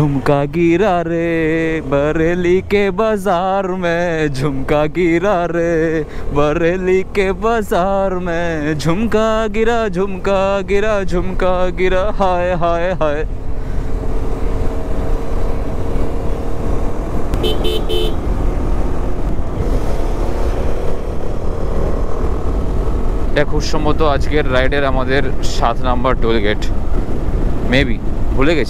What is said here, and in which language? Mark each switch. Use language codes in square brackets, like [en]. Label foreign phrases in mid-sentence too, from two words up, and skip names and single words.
[hi] झुमका गिरा रे बरेली के बाजार में, झुमका गिरा रे बरेली के बाजार में, झुमका गिरा झुमका गिरा झुमका गिरा, हाय हाय हाय। [bn] এটা খুব সম্ভবত আজকের রাইডের আমাদের 7 নম্বর টোল গেট, মেবি ভুলে গেছি।